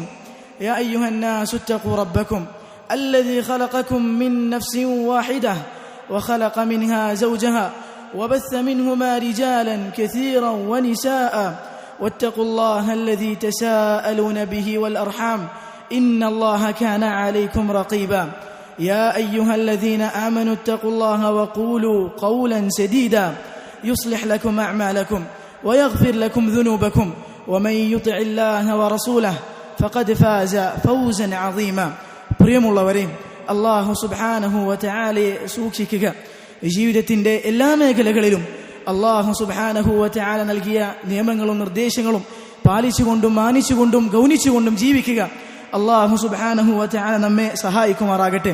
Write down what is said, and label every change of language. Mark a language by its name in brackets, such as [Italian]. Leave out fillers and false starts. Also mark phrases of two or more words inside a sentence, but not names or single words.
[Arabic] يا أيها الناس اتقوا ربكم الذي خلقكم من نفس واحدة وخلق منها زوجها وبث منهما رجالا كثيرا ونساء واتقوا الله الذي تساءلون به والأرحام إن الله كان عليكم رقيبا. يا أيها الذين آمنوا اتقوا الله وقولوا قولا سديدا يصلح لكم أعمالكم ويغفر لكم ذنوبكم ومن يطع الله ورسوله فقد فاز فوزا عظيما. [Malayalam] പ്രിയമുള്ളവരെ, [Arabic] الله سبحانه وتعالى [Malayalam] സൂക്ഷിക്കുക. ജീവിതത്തിന്റെ എല്ലാ മേഖലകളിലും [Arabic] الله سبحانه وتعالى [Malayalam] നൽകിയ നിയമങ്ങളും നിർദ്ദേശങ്ങളും പാലിച്ചുകൊണ്ടും മാനിച്ചുകൊണ്ടും ഗൗനിച്ചുകൊണ്ടും ജീവിക്കുക. [Arabic] الله سبحانه وتعالى [Malayalam] നമ്മെ സഹായിക്കുമാറാകട്ടെ.